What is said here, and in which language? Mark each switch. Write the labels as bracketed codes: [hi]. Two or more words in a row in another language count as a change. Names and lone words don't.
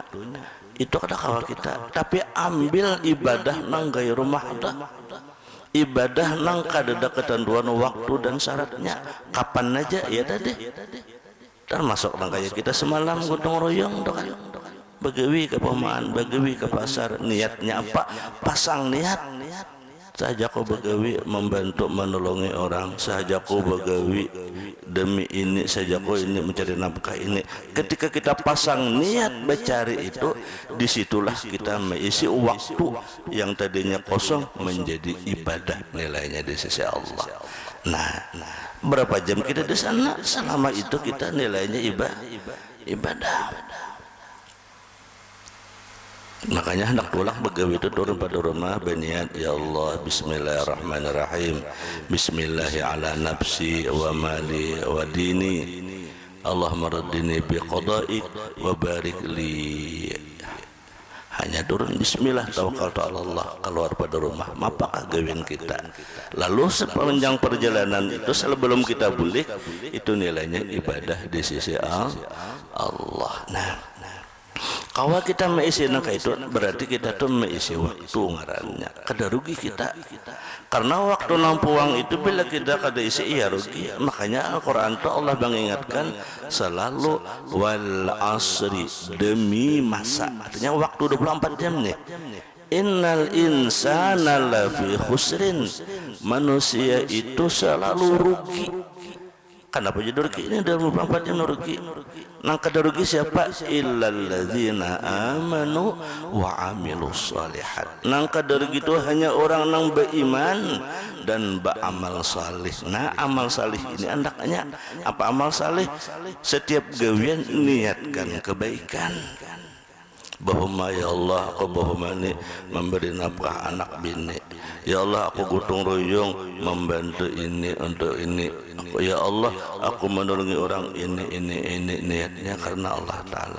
[bjn] Itu kada kawal kita, tapi ambil ibadah nang gairu mahdah, ibadah nang kadada ketentuan waktu dan syaratnya kapan aja ya tadi. Termasuk nang kayak kita semalam gotong royong tuh kan, begawi ke pemaan, begawi ke pasar, niatnya apa? Pasang niat. Saja kau begawi membantu menolongi orang, saja kau begawi demi ini, saja kau ini mencari nafkah ini. Ketika kita pasang niat mencari itu, disitulah kita mengisi waktu yang tadinya kosong menjadi ibadah nilainya di sisi Allah. Nah, berapa jam kita di sana? Selama itu kita nilainya ibadah. Makanya hendak pulang begawi itu turun pada rumah berniat, ya Allah bismillahirrahmanirrahim, [ar] بسم الله على نفسي ومالي وديني اللهم رضني بقضائك وبارك لي. [bjn] Hanya turun [ar] بسم الله توكلت على الله, [bjn] keluar pada rumah. Apakah gawin kita? Lalu sepanjang perjalanan itu sebelum kita balik itu nilainya ibadah di sisi Allah. Nah, kalau kita mengisi nangka itu berarti kita tuh mengisi waktu ngarannya. Kada rugi kita. Karena waktu nampuang itu bila kita kada isi iya rugi. Makanya Al-Quran tuh Allah mengingatkan selalu [ar] والعصر, [bjn] demi masa. Artinya waktu 24 jam nih. [ar] إن الإنسان لفي خسر, [id] manusia itu selalu rugi. [bjn] Kenapa jadi rugi? Ini dalam 24 jam rugi. Nang kada rugi siapa? [ar] إلا الذين آمنوا وعملوا الصالحات. [bjn] Nang kada rugi itu hanya orang nang beriman dan beramal salih. Nah, amal salih ini andaknya apa amal salih? Setiap gawian niatkan kebaikan. Bahwa ya Allah aku bahwa memberi nafkah anak bini, ya Allah aku gotong royong membantu ini untuk ini, ya Allah aku menolongi orang ini niatnya karena Allah Ta'ala.